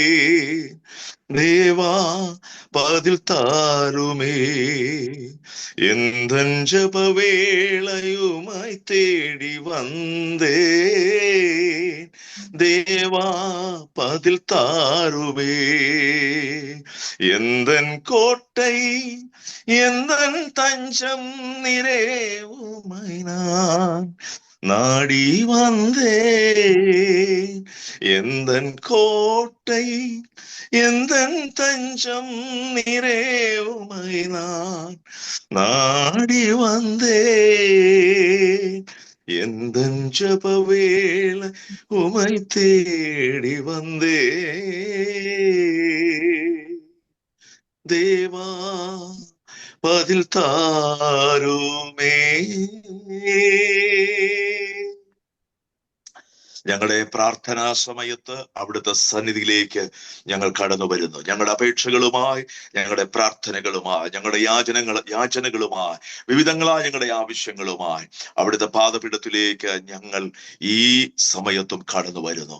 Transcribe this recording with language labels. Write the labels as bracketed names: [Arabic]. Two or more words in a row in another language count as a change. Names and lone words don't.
[Tamil] ദേവാ பதிൽ താരുമേ. எந்தன் ஜபவேளையுமை தேடி വந்தേ. ദേവാ பதிൽ താരുമേ. எந்தன் கோட்டை எந்தன் தஞ்சம் நிறே உமை நான் நாடி வந்தேன். எந்தன் கோட்டை எந்தன் தஞ்சம் நிறே உமை நான் நாடி வந்தேன். எந்தன் ஜப வேளை உமை தேடி வந்தேன். தேவா பதில் தாருமே. [Malayalam] ഞങ്ങളുടെ പ്രാർത്ഥനാ സമയത്ത് അവിടുത്തെ സന്നിധിയിലേക്ക് ഞങ്ങൾ കടന്നു വരുന്നു. ഞങ്ങളുടെ അപേക്ഷകളുമായി, ഞങ്ങളുടെ പ്രാർത്ഥനകളുമായി, ഞങ്ങളുടെ യാചനകളുമായി, വിവിധങ്ങളായ ഞങ്ങളുടെ ആവശ്യങ്ങളുമായി അവിടുത്തെ പാദപീഠത്തിലേക്ക് ഞങ്ങൾ ഈ സമയത്തും കടന്നു വരുന്നു.